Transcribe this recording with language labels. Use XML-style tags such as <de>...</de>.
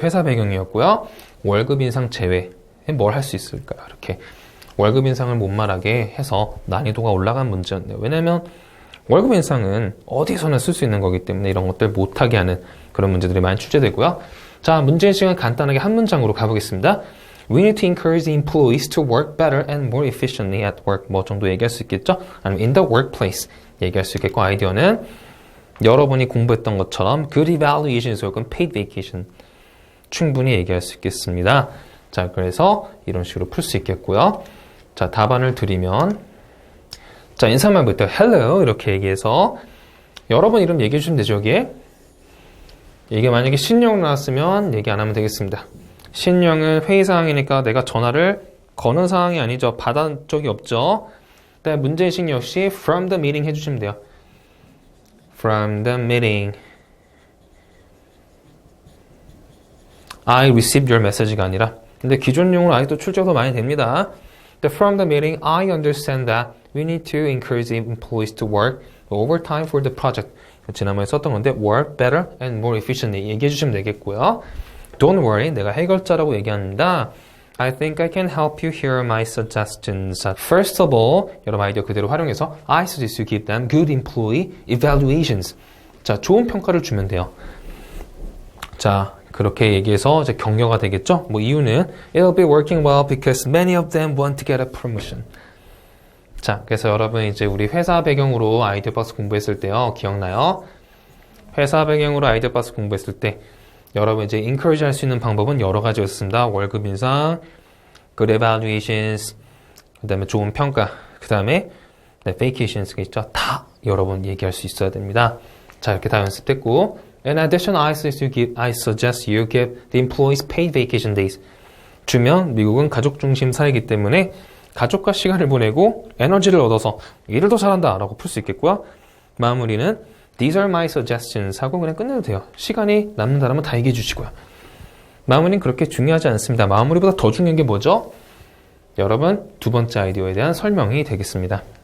<ko>회사 배경이었고요. 월급 인상 제외. 뭘 할 수 있을까요? 이렇게 월급 인상을 못 말하게 해서 난이도가 올라간 문제였네요. 왜냐면 월급 인상은 어디서나 쓸 수 있는 거기 때문에 이런 것들 못하게 하는 그런 문제들이 많이 출제되고요. 자, 문제의식은 간단하게 한 문장으로 가보겠습니다.</ko> <en>We need to encourage the employees to work better and more efficiently at work.</en> <ko>뭐 정도 얘기할 수 있겠죠? 아니면</ko> <en>in the workplace</en> <ko>얘기할 수 있겠고, 아이디어는 여러분이 공부했던 것처럼</ko> <en>good evaluation</en> <ko>혹은</ko> <en>paid vacation</en> <ko>충분히 얘기할 수 있겠습니다. 자, 그래서 이런 식으로 풀 수 있겠고요. 자, 답안을 드리면 자, 인사말부터</ko> <en>hello</en> <ko>이렇게 얘기해서 여러분 이름 얘기해 주시면 되죠. 여기에 이게 만약에 신용 나왔으면 얘기 안 하면 되겠습니다. 신용은 회의 상황이니까 내가 전화를 거는 상황이 아니죠. 받은 적이 없죠. 그다음에 문제의식 역시</ko> <en>from the meeting</en> <ko>해주시면 돼요.</ko> <en>From the meeting I received your message</en> <ko>가 아니라 근데 기존 용어로 아직도 출제가 더 많이 됩니다.</ko> <en>From the meeting I understand that we need to encourage the employees to work overtime for the project.</en> <ko>지난번에 썼던 건데</ko> <en>work better and more efficiently</en> <ko>얘기해 주시면 되겠고요.</ko> <en>Don't worry,</en> <ko>내가 해결자라고 얘기합니다.</ko> <en>I think I can help you. Here are my suggestions. First of all,</en> <ko>여러분 아이디어 그대로 활용해서</ko> <en>I suggest you give them good employee evaluations.</en> <ko>자, 좋은 평가를 주면 돼요. 자, 그렇게 얘기해서 이제 격려가 되겠죠? 뭐 이유는</ko> <en>It'll be working well because many of them want to get a promotion.</en> <ko>자, 그래서 여러분 이제 우리 회사 배경으로 아이디어 박스 공부했을 때요. 기억나요? 회사 배경으로 아이디어 박스 공부했을 때 여러분 이제 encourage 할 수 있는 방법은 여러 가지였습니다. 월급 인상,</ko> <en>good evaluations,</en> <ko>그 다음에 좋은 평가, 그 다음에 vacations가 있죠. 다 여러분 얘기할 수 있어야 됩니다. 자, 이렇게 다 연습됐고</ko> <en>In addition, I suggest you give the employees paid vacation days.</en> <ko>주면 미국은 가족 중심 사회이기 때문에 가족과 시간을 보내고 에너지를 얻어서 일을 더 잘한다 라고 풀 수 있겠고요. 마무리는</ko> <en>These are my suggestions</en> <ko>하고 그냥 끝내도 돼요. 시간이 남는다면 다 얘기해 주시고요. 마무리는 그렇게 중요하지 않습니다. 마무리보다 더 중요한 게 뭐죠? 여러분 두 번째 아이디어에 대한 설명이 되겠습니다.</ko>